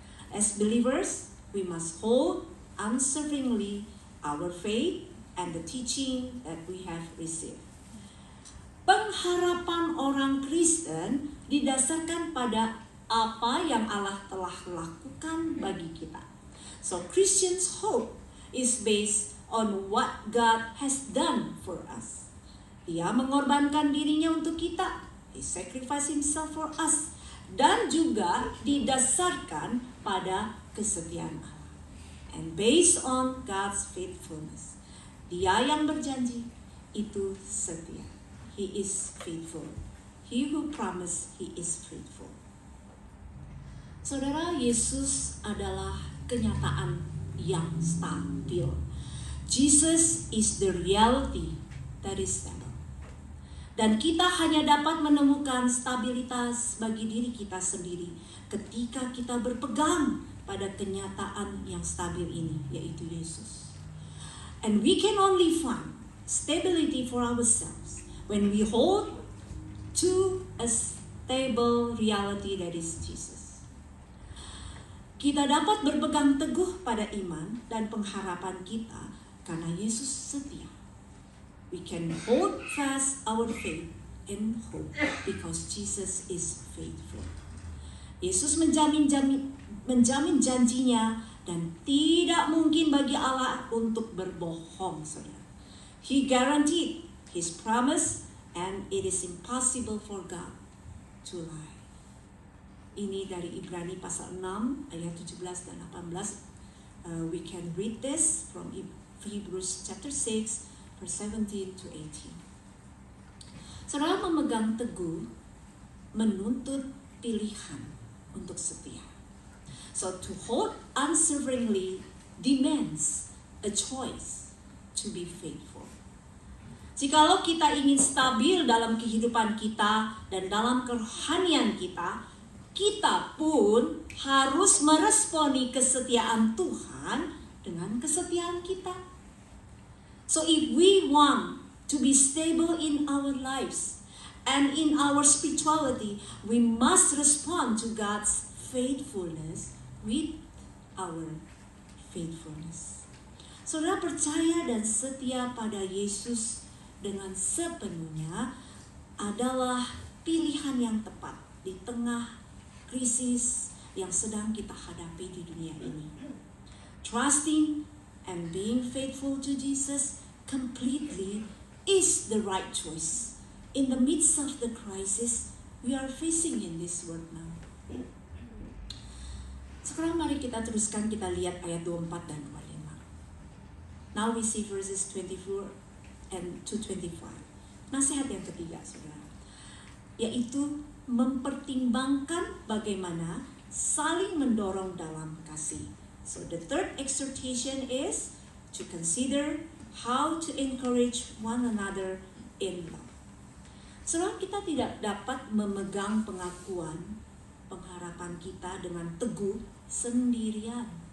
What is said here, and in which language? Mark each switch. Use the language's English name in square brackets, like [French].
[English] As believers, we must hold unswervingly our faith and the teaching that we have received. [Indonesian] Pengharapan orang Kristen didasarkan pada apa yang Allah telah lakukan bagi kita. [English] So Christians' hope is based on what God has done for us. [Indonesian] Dia mengorbankan dirinya untuk kita. [English] He sacrificed himself for us. [Indonesian] Dan juga didasarkan pada kesetiaan Allah. [English] And based on God's faithfulness. [Indonesian] Dia yang berjanji itu setia. [English] He is faithful. He who promised, He is faithful. [Indonesian] Saudara, Yesus adalah kenyataan yang stabil. [English] Jesus is the reality that is stable. [Indonesian] Dan kita hanya dapat menemukan stabilitas bagi diri kita sendiri ketika kita berpegang pada kenyataan yang stabil ini, yaitu Yesus. [English] And we can only find stability for ourselves when we hold to a stable reality that is Jesus. [Indonesian] Kita dapat berpegang teguh pada iman dan pengharapan kita karena Yesus setia. [English] We can hold fast our faith and hope because Jesus is faithful. [Indonesian] Yesus menjamin janjinya dan tidak mungkin bagi Allah untuk berbohong, saudara. [English] He guaranteed His promise and it is impossible for God to lie. [Indonesian] Ini dari Ibrani pasal 6 ayat 17 dan 18. [English] We can read this from Hebrews chapter 6 verse 17 to 18. [Indonesian] Saudara, memegang teguh menuntut pilihan untuk setia. [English] So to hold unswervingly demands a choice to be faithful. [Indonesian] Jikalau kita ingin stabil dalam kehidupan kita dan dalam kerohanian kita, kita pun harus meresponi kesetiaan Tuhan dengan kesetiaan kita. [English] So if we want to be stable in our lives and in our spirituality, we must respond to God's faithfulness with our faithfulness. [Indonesian] Saudara percaya dan setia pada Yesus dengan sepenuhnya adalah pilihan yang tepat di tengah krisis yang sedang kita hadapi di dunia ini. [English] Trusting and being faithful to Jesus completely is the right choice in the midst of the crisis we are facing in this world now. [Indonesian] Sekarang mari kita teruskan, kita lihat ayat 24 dan 25. [English] Now we see verses 24 and to 25. [Indonesian] Nasihat yang ketiga, saudara, yaitu mempertimbangkan bagaimana saling mendorong dalam kasih. [English] So the third exhortation is to consider how to encourage one another in love. [Indonesian] Saudara, kita tidak dapat memegang pengharapan kita dengan teguh sendirian.